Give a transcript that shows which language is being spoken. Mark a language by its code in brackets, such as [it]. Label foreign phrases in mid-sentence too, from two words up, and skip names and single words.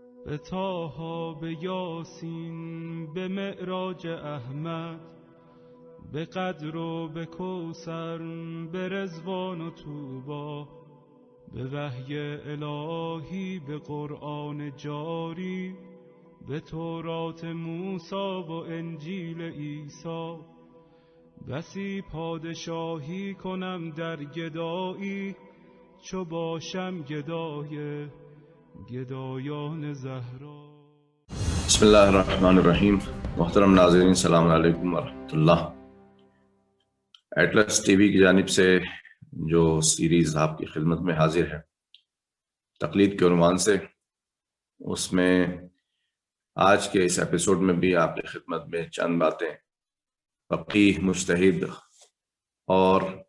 [fa] به طه، به یاسین، به معراج احمد، به قدر و به کوثر، به رضوان و طوبی، به وحی الهی، به قرآن جاری، به تورات موسی و انجیل عیسی. بسی پادشاهی کنم در گدایی، چو باشم گدای گدایان زهرا. [ar] بسم اللہ الرحمن الرحیم. [ur] محترم ناظرین، [ar] السلام علیکم ورحمۃ اللہ. [ur] ایٹلس ٹی وی کی جانب سے جو سیریز آپ کی خدمت میں حاضر ہے تقلید کے عنوان سے، اس میں آج کے اس ایپیسوڈ میں بھی آپ کی خدمت میں چند باتیں فقیہ، مجتہد اور